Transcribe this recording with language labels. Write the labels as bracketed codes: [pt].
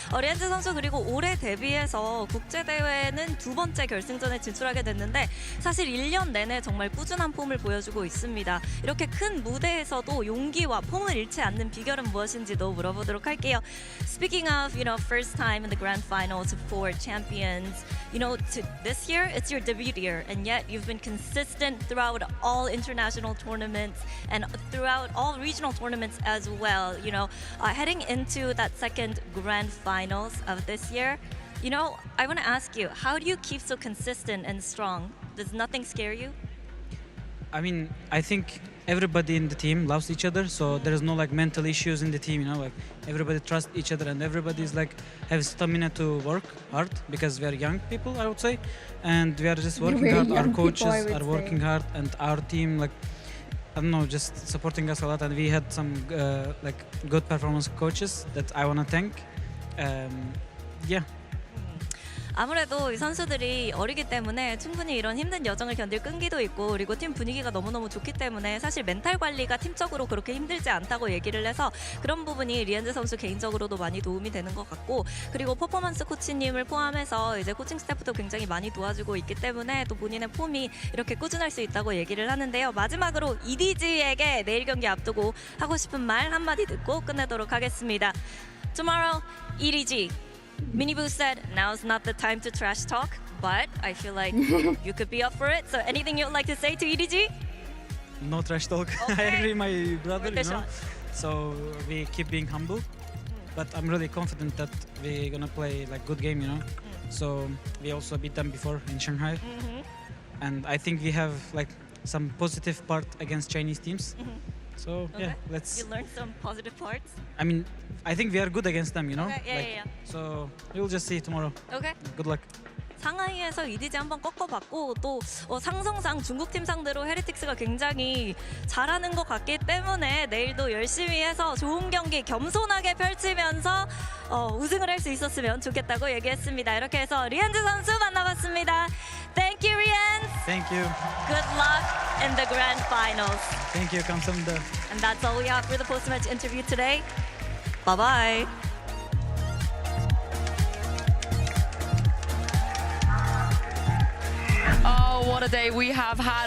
[ko] 리엔즈 선수 그리고 올해 데뷔해서 국제 대회는 2번째 결승전에 진출하게 됐는데 사실 1년 내내 정말 꾸준한 폼을 보여주고 있습니다. 이렇게 큰 무대에서도 용기와 폼을 잃지 않는 비결은 무엇인지도 물어보도록 할게요. [en] Speaking of, first time in the grand finals for champions, this year, it's your debut year, and yet you've been consistent throughout all international tournaments and throughout all regional tournaments as well. Heading into that second grand finals of this year, I want to ask you, how do you keep so consistent and strong? Does nothing scare you? I mean, I think everybody in the team loves each other, so there is no mental issues in the team. Like everybody trusts each other, and everybody's have stamina to work hard because we are young people, I would say, and we are just working hard. Our coaches are working hard, and our team, I don't know, just supporting us a lot. And we had some good performance coaches that I want to thank. Yeah. 아무래도 이 선수들이 어리기 때문에 충분히 이런 힘든 여정을 견딜 끈기도 있고, 그리고 팀 분위기가 너무너무 좋기 때문에 사실 멘탈 관리가 팀적으로 그렇게 힘들지 않다고 얘기를 해서 그런 부분이 리엔즈 선수 개인적으로도 많이 도움이 되는 것 같고, 그리고 퍼포먼스 코치님을 포함해서 이제 코칭 스태프도 굉장히 많이 도와주고 있기 때문에 또 본인의 폼이 이렇게 꾸준할 수 있다고 얘기를 하는데요. 마지막으로 EDG에게 내일 경기 앞두고 하고 싶은 말 한마디 듣고 끝내도록 하겠습니다. Tomorrow, EDG. Miniboo said, now's not the time to trash talk, but I feel like you could be up for it. So anything you'd like to say to EDG? No trash talk. Okay. I agree, my brother. Shot. So we keep being humble, but I'm really confident that we're gonna play good game. So we also beat them before in Shanghai, and I think we have some positive part against Chinese teams. So Okay. let's. You learned some positive parts. I mean, I think we are good against them. Okay, yeah. So we'll just see tomorrow. Okay. Good luck. [ko] 상하이에서 EDG 한번 꺾어봤고, 또 상성상 중국 팀 상대로 헤리틱스가 굉장히 잘하는 것 같기 때문에 내일도 열심히 해서 좋은 경기 겸손하게 펼치면서 우승을 할 수 있었으면 좋겠다고 얘기했습니다. 이렇게 해서 리엔즈 선수 만나봤습니다. [en] Thank you, Rienz. Thank you. Good luck in the grand finals. Thank you. [ko] 감사합니다. [en] And that's all we have for the post-match interview today. Bye-bye. Oh, what a day we have had.